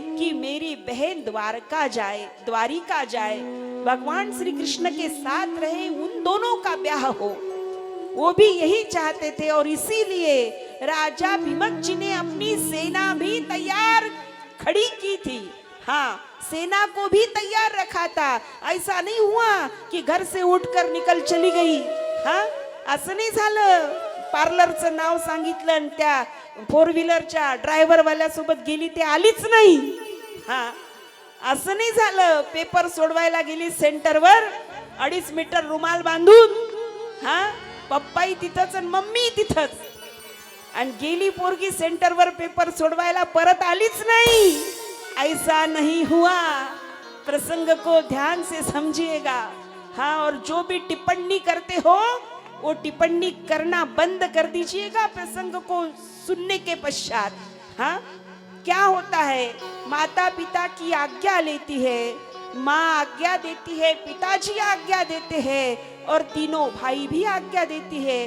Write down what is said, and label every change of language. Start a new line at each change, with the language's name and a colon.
Hindi: कि मेरी बहन द्वारिका जाए, भगवान श्री कृष्ण के साथ रहे, उन दोनों का ब्याह हो। वो भी यही चाहते थे और इसीलिए राजा भीमक जी ने अपनी सेना भी तैयार खड़ी की थी। हाँ, सेना को भी तैयार रखा था। ऐसा नहीं हुआ कि घर से उठकर निकल चली गई।
Marathi: हाँ, असं नाही झालं पार्लरचं नाव सांगितलं आणि त्या 4 व्हीलरच्या ड्रायव्हर वाल्यासोबत गेली, ते आलीच नाही। हाँ, असं नाही झालं पेपर सोडवायला गेली सेंटरवर 2.5 मीटर रुमाल बांधून। हाँ, पप्पाही तिथंच आणि मम्मी तिथंच, आणि गेली पोरगी सेंटरवर पेपर सोडवायला, परत आलीच नाही।
Hindi: ऐसा नहीं हुआ। प्रसंग को ध्यान से समझिएगा। हाँ, और जो भी टिप्पणी करते हो वो टिप्पणी करना बंद कर दीजिएगा प्रसंग को सुनने के पश्चात। हाँ, क्या होता है, माता पिता की आज्ञा लेती है, माँ आज्ञा देती है, पिताजी आज्ञा देते हैं और तीनों भाई भी आज्ञा देती है।